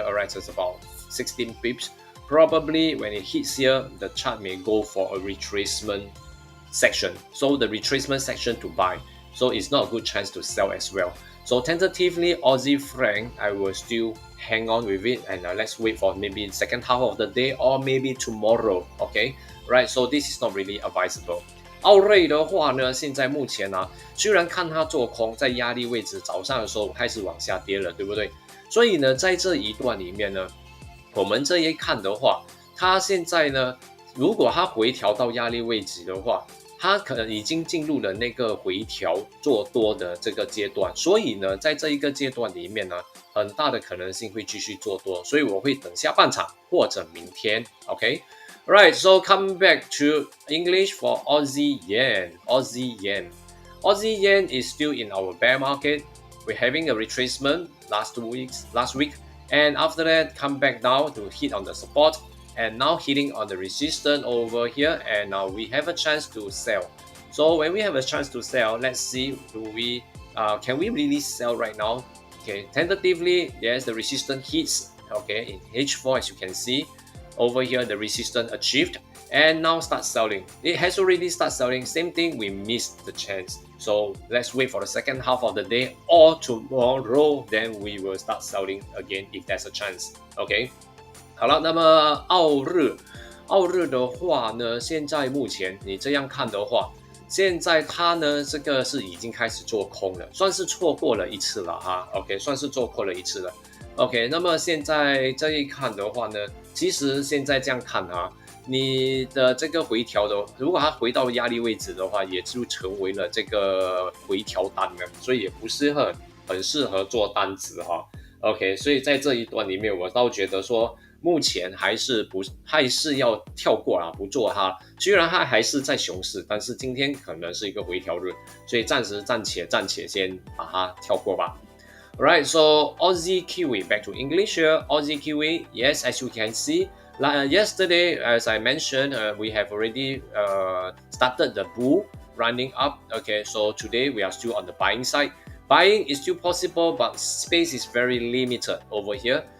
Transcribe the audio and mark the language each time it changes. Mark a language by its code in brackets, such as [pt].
[en] All right, so it's about 16 pips. Probably when it hits here, the chart may go for a retracement section. So the retracement section to buy. So it's not a good chance to sell as well. So tentatively, Aussie franc, I will still hang on with it, and let's wait for maybe the second half of the day or maybe tomorrow. Okay, right? So this is not really advisable. [zh] 澳瑞的话呢，现在目前呢，虽然看它做空在压力位置，早上的时候开始往下跌了，对不对？所以呢，在这一段里面呢，我们这一看的话，它现在呢，如果它回调到压力位置的话，它可能已经进入了那个回调做多的这个阶段，所以呢，在这一个阶段里面呢，很大的可能性会继续做多，所以我会等下半场或者明天 ，OK。 [en] Right, so coming back to English for Aussie Yen. Aussie Yen is still in our bear market. We're having a retracement last week, and after that come back now to hit on the support, and now hitting on the resistance over here, and now we have a chance to sell. So when we have a chance to sell, let's see, can we really sell right now? Okay, tentatively, yes, the resistance hits, okay, in H4 as you can see. Over here, the resistance achieved, and now start selling. It has already started selling. Same thing, we missed the chance. So let's wait for the second half of the day or tomorrow, then we will start selling again if there's a chance. [zh] OK， 好了，那么澳日的话呢，现在目前你这样看的话，现在它呢这个是已经开始做空了，算是错过了一次了哈。 OK， 算是做过了一次了。OK， 那么现在这一看的话呢，其实现在这样看啊，你的这个回调的，如果它回到压力位置的话，也就成为了这个回调单了，所以也不是很适合做单子哈。OK， 所以在这一段里面，我倒觉得说，目前还是要跳过啦，不做它。虽然它还是在熊市，但是今天可能是一个回调日，所以暂时暂且先把它跳过吧。 [en] Alright, so Aussie Kiwi, back to English here. Aussie Kiwi, yes, as you can see, yesterday, as I mentioned, we have already started the bull running up. Okay, so today we are still on the buying side. Buying is still possible, but space is very limited over here.